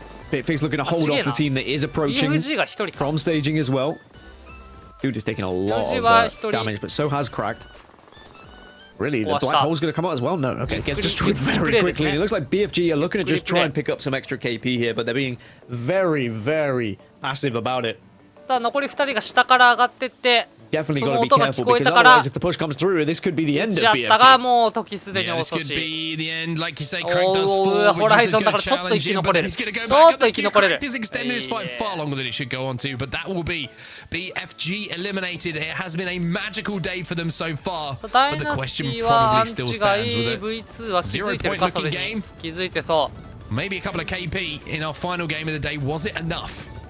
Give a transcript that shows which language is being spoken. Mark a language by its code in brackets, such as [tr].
[en] Bigfix looking to hold off the team that is approaching from staging as well. Dude is taking a lot of damage, but so has Cracked. Really, the black hole's going to come out as well? No, okay, gets destroyed very quickly. It looks like BFG are looking to just try and pick up some extra KP here, but they're being very, very passive about it. [ja] さあ、残り2人が下から上がってって、 [en] Definitely got to be careful because otherwise, if the push comes through, this could be the end of BFG. Yeah, this could be the end. Like you say, Craig does fall. [ja] Horizon だからちょっと生き残れる。ちょっと生き残れる。 [en] Craig is extending his fight far longer than it should go on to, but that will be BFG eliminated. It has been a magical day for them so far, but the question probably still stands with it. 0 point looking game. [ja] 気づいてそう。 [en] Maybe a couple of KP in our final game of the day. Was it enough?